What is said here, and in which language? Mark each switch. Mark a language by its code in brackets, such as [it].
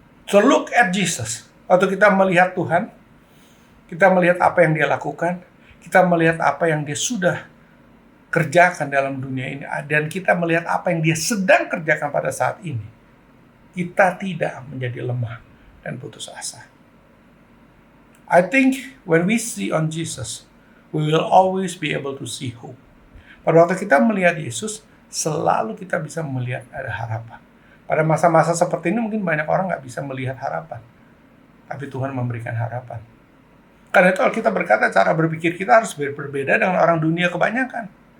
[en] So look at Jesus. [id] Waktu kita melihat Tuhan, kita melihat apa yang Dia lakukan, kita melihat apa yang Dia sudah kerjakan dalam dunia ini, dan kita melihat apa yang Dia sedang kerjakan pada saat ini. Kita tidak menjadi lemah dan putus asa. [en] I think when we see on Jesus, we will always be able to see hope. [id] Pada waktu kita melihat Yesus, selalu kita bisa melihat ada harapan. Pada masa-masa seperti ini mungkin banyak orang nggak bisa melihat harapan. Tapi Tuhan memberikan harapan. Karena itu Alkitab berkata cara berpikir kita harus berbeda dengan orang dunia kebanyakan.